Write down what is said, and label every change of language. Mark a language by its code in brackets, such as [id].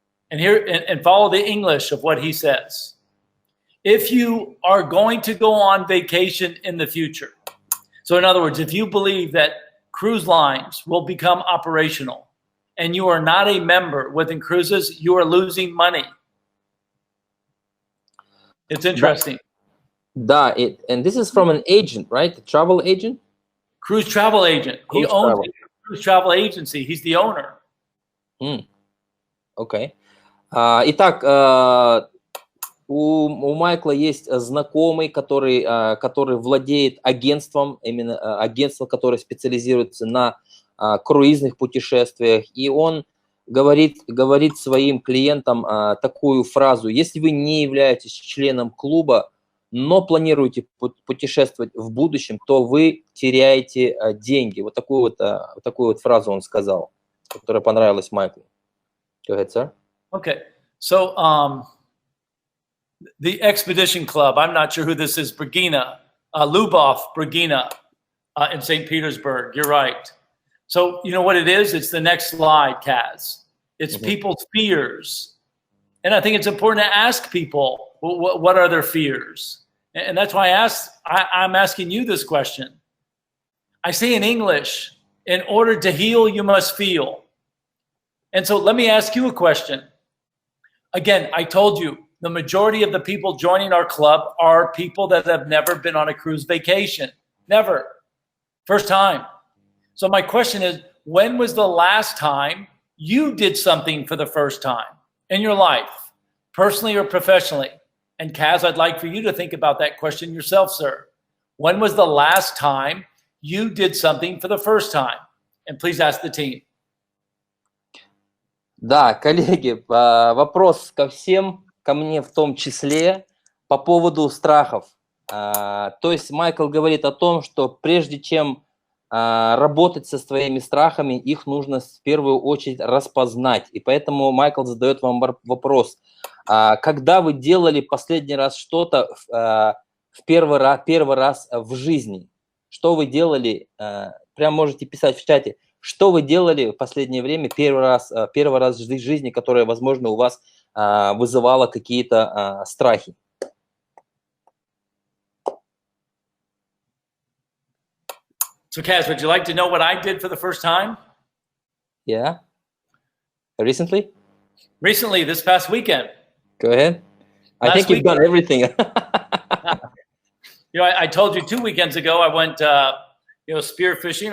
[en] And follow the English of what he says. If you are going to go on vacation in the future, so in other words, if you believe that cruise lines will become operational and you are not a member within cruises, you are losing money. It's interesting. And this is from an agent, right? A travel agent? Cruise travel agent. He owns a cruise travel agency. He's the owner. Okay. [ru] Итак, у Майкла есть знакомый, который владеет агентством, именно агентство, которое специализируется на круизных путешествиях, и он говорит своим клиентам такую фразу: если вы не являетесь членом клуба, но планируете путешествовать в будущем, то вы теряете деньги. Вот такую вот фразу он сказал, которая понравилась Майклу. [en] Go ahead, sir. Okay. So the Expedition Club, I'm not sure who this is, Brigina, Lubov Brigina in St. Petersburg. You're right. So you know what it is? It's the next slide, Kaz. It's people's fears. And I think it's important to ask people, what are their fears? And that's why I'm asking you this question. I say in English, in order to heal, you must feel. And so let me ask you a question. Again, I told you, the majority of the people joining our club are people that have never been on a cruise vacation. Never. First time. So my question is, when was the last time you did something for the first time in your life, personally or professionally? And Kaz, I'd like for you to think about that question yourself, sir. When was the last time you did something for the first time? And please ask the team. [ru] Да, коллеги, вопрос ко всем, ко мне в том числе, по поводу страхов. То есть Майкл говорит о том, что прежде чем работать со своими страхами, их нужно в первую очередь распознать. И поэтому Майкл задает вам вопрос: когда вы делали последний раз что-то в первый раз в жизни? Что вы делали? Прям можете писать в чате. Что вы делали в последнее время первый раз в жизни, которое, возможно, у вас вызывало какие-то страхи? [en] So, Kaz, would you like to know what I did for the first time? Yeah. Recently? Recently, this past weekend. Go ahead. I think you've done everything. I told you 2 weekends ago, I went, spear fishing.